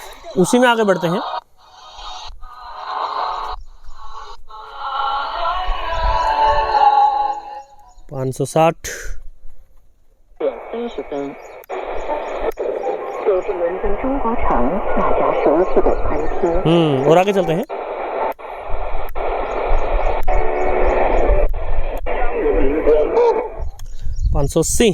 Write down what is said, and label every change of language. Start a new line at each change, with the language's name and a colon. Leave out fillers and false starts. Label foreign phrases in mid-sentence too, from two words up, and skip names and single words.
Hindi: उसी में आगे बढ़ते हैं। पाँच सौ 60।
Chinese: 30 分。这是伦敦中国城那家奢侈的餐厅。
Hindi: और आगे चलते हैं। 580।